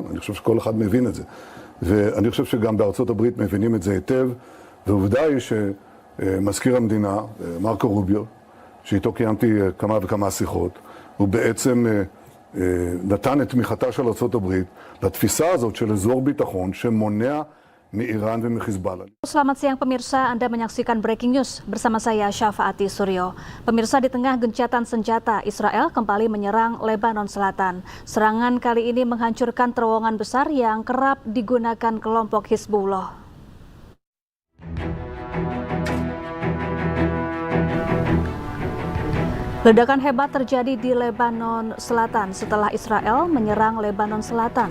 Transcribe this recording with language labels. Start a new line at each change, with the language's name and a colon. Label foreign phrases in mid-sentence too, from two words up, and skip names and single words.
Hebrew: אני חושב שכל אחד מבין את זה. ואני חושב שגם בארצות הברית מבינים את זה היטב, ועובדה היא שמזכיר המדינה, מרקו רוביו, שאיתו קיימתי כמה וכמה שיחות, הוא בעצם נתן את תמיכתה של ארצות הברית לתפיסה הזאת של אזור ביטחון שמונע מאיראן ומחיזבאללה.
Indonesian: Selamat siang pemirsa, Anda menyaksikan
English: Breaking News
Indonesian: bersama saya Syafaati Suryo. Pemirsa, di tengah gencatan senjata, Israel kembali menyerang Lebanon Selatan. Serangan kali ini menghancurkan terowongan besar yang kerap digunakan kelompok Hizbullah. Ledakan hebat terjadi di Lebanon Selatan setelah Israel menyerang Lebanon Selatan.